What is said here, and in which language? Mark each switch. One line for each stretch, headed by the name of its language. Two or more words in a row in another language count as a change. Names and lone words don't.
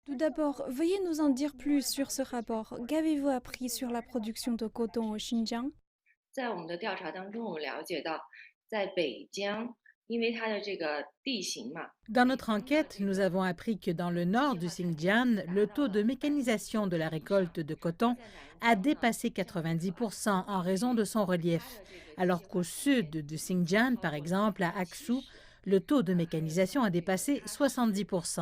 French: d'abord, veuillez nous en dire plus sur ce rapport. Qu'avez-vous appris sur la production de coton au Xinjiang?
Chinese: 在我们的调查当中，我们了解到，在北疆，因为它的这个地形嘛，
French: Dans notre enquête, nous avons appris que dans le nord du Xinjiang, le taux de mécanisation de la récolte de coton a dépassé 90% en raison de son relief, alors qu'au sud du Xinjiang, par exemple à Aksu, le taux de mécanisation a dépassé 70%.